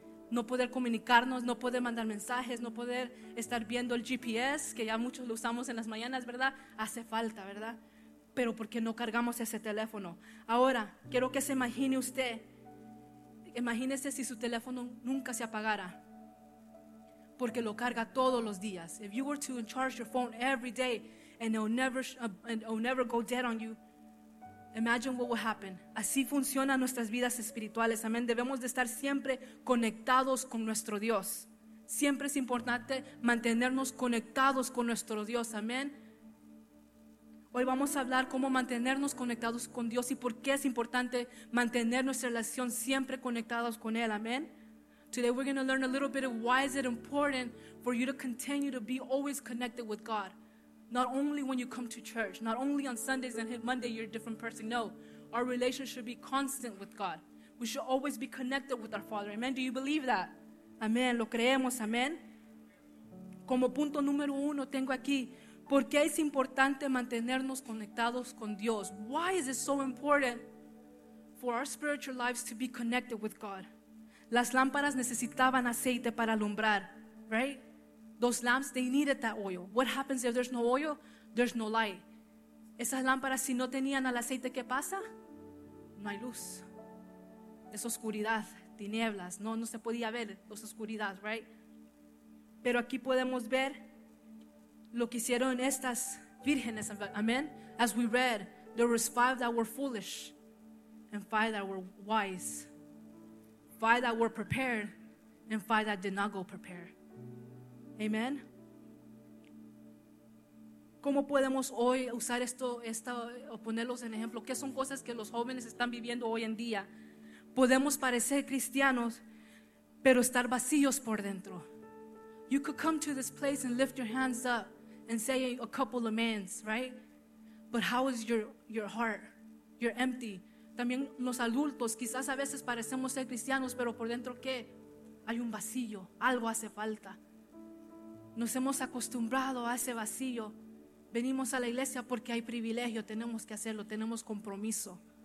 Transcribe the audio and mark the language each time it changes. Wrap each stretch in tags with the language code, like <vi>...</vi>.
<es>No poder comunicarnos, no poder mandar mensajes, no poder estar viendo el GPS, que ya muchos lo usamos en las mañanas, ¿verdad? Hace falta, ¿verdad? Pero ¿por qué no cargamos ese teléfono? Ahora, quiero que se imagine usted, imagínese si su teléfono nunca se apagara, porque lo carga todos los días.</es> <en>If you were to charge your phone every day and it'll never go dead on you, imagine what will happen.</en> <es>Así funcionan nuestras vidas espirituales. Amén. Debemos de estar siempre conectados con nuestro Dios. Siempre es importante mantenernos conectados con nuestro Dios. Amén. Hoy vamos a hablar cómo mantenernos conectados con Dios y por qué es importante mantener nuestra relación siempre conectados con Él. Amén.</es> <en>Today we're going to learn a little bit of why is it important for you to continue to be always connected with God. Not only when you come to church, not only on Sundays and Monday you're a different person. No, our relationship should be constant with God. We should always be connected with our Father. Amen. Do you believe that?</en> <es>Amén. Lo creemos. Amén. Como punto número uno tengo aquí, ¿por qué es importante mantenernos conectados con Dios?</es> <en>Why is it so important for our spiritual lives to be connected with God?</en> <es>Las lámparas necesitaban aceite para alumbrar, right?</es> <en>Those lamps, they needed that oil. What happens if there's no oil? There's no light.</en> <es>Esas lámparas, si no tenían el aceite, ¿qué pasa? No hay luz. Es oscuridad, tinieblas. No, no se podía ver, es oscuridad, right? Pero aquí podemos ver lo que hicieron estas vírgenes, amen?</es> <en>As we read, there were 5 that were foolish and 5 that were wise. 5 that were prepared and 5 that did not go prepared. Amen.</en> <es>¿Cómo podemos hoy usar esto o ponerlos en ejemplo? ¿Qué son cosas que los jóvenes están viviendo hoy en día? Podemos parecer cristianos, pero estar vacíos por dentro.</es> <en>You could come to this place and lift your hands up and say a couple of amens, right? But how is your heart? You're empty.</en> <es>También los adultos, quizás a veces parecemos ser cristianos, pero por dentro, ¿qué? Hay un vacío, algo hace falta. Nos hemos acostumbrado a ese vacío. Venimos a la iglesia porque hay privilegio. Tenemos que hacerlo, tenemos compromiso.</es>